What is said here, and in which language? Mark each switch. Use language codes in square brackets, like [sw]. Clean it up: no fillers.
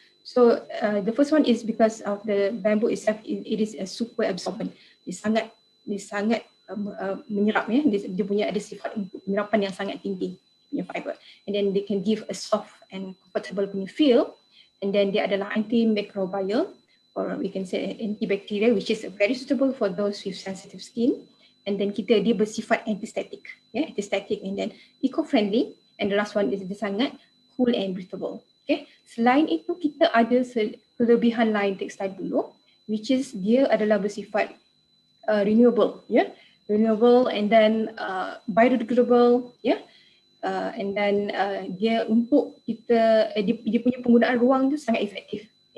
[en] So the first one is because of the bamboo itself. It is a super absorbent. [ms] Dia sangat menyerap, dia punya ada sifat untuk penyerapan yang sangat tinggi punya fiber, [en] and then they can give a soft and comfortable punya [ms] feel, and then dia adalah antimicrobial, [en] or we can say antibacterial, which is very suitable for those with sensitive skin. And then [ms] dia bersifat [en] antistatic, antistatic, and then eco-friendly. And the last one is dia [ms] sangat cool and breathable. Okay. Selain itu kita ada kelebihan lain tekstil buluh, [en] which is [ms] dia adalah bersifat renewable, renewable, and then biodegradable, and then dia untuk kita dia punya penggunaan ruang tu sangat efektif,